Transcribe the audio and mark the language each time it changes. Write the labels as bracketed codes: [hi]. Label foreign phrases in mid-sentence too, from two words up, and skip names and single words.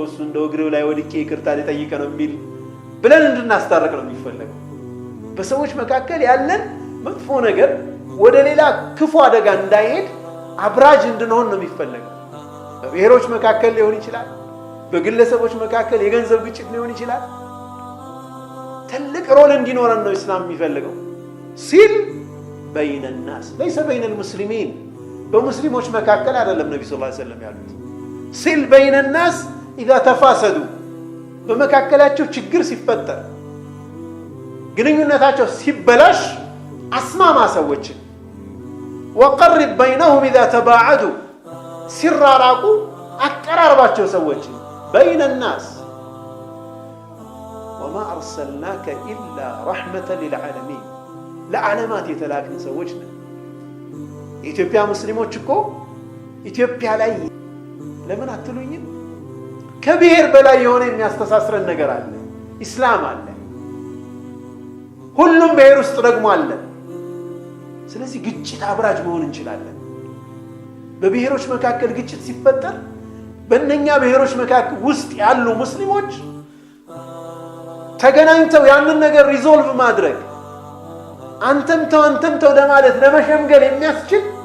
[am] እሱ እንደው እግሬው ላይ ወድቄ ይቅርታ ሊጠይቅ ነው የሚል ብለን እንድናስታርቅ ነው የሚፈልገው። በሰዎች መካከል ያለን መጥፎ ነገር ወደ ሌላ ክፉ አደጋ እንዳይሄድ አብራጅ እንድንሆን ነው የሚፈልገው። በብሔሮች መካከል ሊሆን ይችላል፣ በግለሰቦች መካከል የገንዘብ ግጭት ሊሆን ይችላል። ትልቅ ሮል እንዲኖረን ነው እስላም የሚፈልገው። ሲል [ar] بين الناس ليس بين المسلمين [am] በሙስሊሞች መካከል አይደለም ነብዩ [ar] صلى الله عليه وسلم [am] ያሉት። ሲል [ar] بين الناس اذا تفاسدوا [am] በመካከላቸው ችግር ሲፈጠር ግንኙነታቸው ሲበላሽ አስማማ ሰዎችን። [ar] وقرب بينهم اذا تباعدوا [am] ሲራራቁ አቀራርባቸው ሰዎችን። [ar] بين الناس وما ارسلناك الا رحمه للعالمين [am] ለዓለማት የተላክን ሰዎች ነን። ኢትዮጵያ ሙስሊሞች እኮ ኢትዮጵያ ላይ ለምን አትሉኝም? ከብሔር በላይ የሆነ የሚያስተሳስረን ነገር አለ፣ ኢስላም አለ። ሁሉም ብሔር ውስጥ ደግሞ አለ። ስለዚህ ግጭት አብራጅ መሆን እንችላለን። በብሔሮች መካከል ግጭት ሲፈጠር በእነኛ ብሔሮች መካከል ውስጥ ያሉ ሙስሊሞች ተገናኝተው ያንን ነገር ሪዞልቭ ማድረግ አንተም ተው ለማለት ለመሸምገል የሚያስችል